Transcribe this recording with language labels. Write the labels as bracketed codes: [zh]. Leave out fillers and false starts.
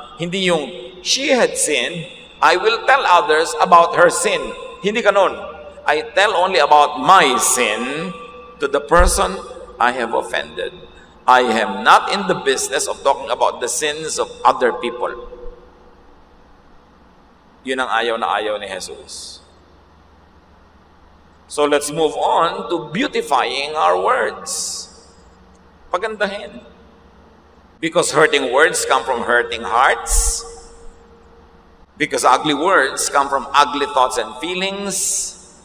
[tl] Hindi yung, [en] she had sinned, I will tell others about her sin. [tl] Hindi ganun. [en] I tell only about my sin to the person I have offended. I am not in the business of talking about the sins of other people. [tl] Yun ang ayaw na ayaw ni Jesus. [en] So let's move on to beautifying our words. [tl] Pagandahin. [en] Because hurting words come from hurting hearts. Because ugly words come from ugly thoughts and feelings.